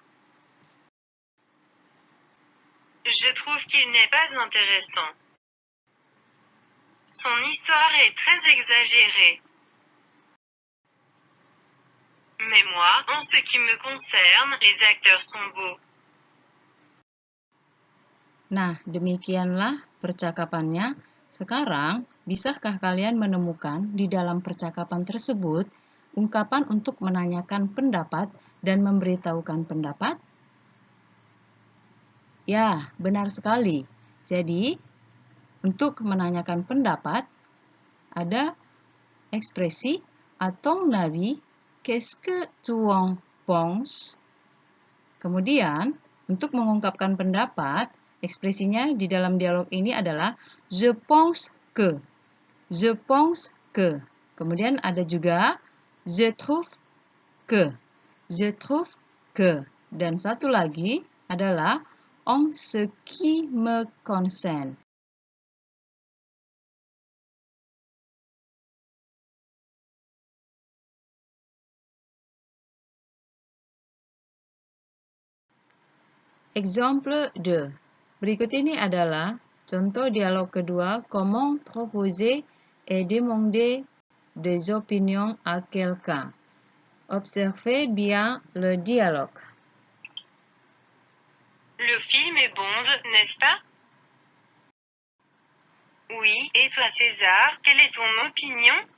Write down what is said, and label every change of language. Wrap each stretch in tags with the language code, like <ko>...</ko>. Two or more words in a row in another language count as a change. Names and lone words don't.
<fr>Je trouve qu'il n'est pas intéressant. Son histoire est très exagérée. Mais moi, en ce qui me concerne, les acteurs sont beaux.</fr> <id>Nah, demikianlah percakapannya. Sekarang, bisakah kalian menemukan di dalam percakapan tersebut ungkapan untuk menanyakan pendapat dan memberitahukan pendapat? Ya, benar sekali. Jadi, untuk menanyakan pendapat, ada ekspresi</id> <fr>à ton avis, qu'est-ce que tu en penses?</fr> <id>Kemudian, untuk mengungkapkan pendapat, ekspresinya di dalam dialog ini adalah</id> <fr>je pense que. Je pense que.</fr> <id>Kemudian ada juga</id> <fr>je trouve que. Je trouve que.</fr> <id>Dan satu lagi adalah</id> <fr>en ce qui me concerne.</fr> <id>Exemple 2. Berikut ini adalah contoh dialog kedua,</id> <fr>comment proposer et demander des opinions à quelqu'un. Observez bien le dialogue. Le film est Bond, n'est-ce pas? Oui, et toi César, quelle est ton opinion?</fr>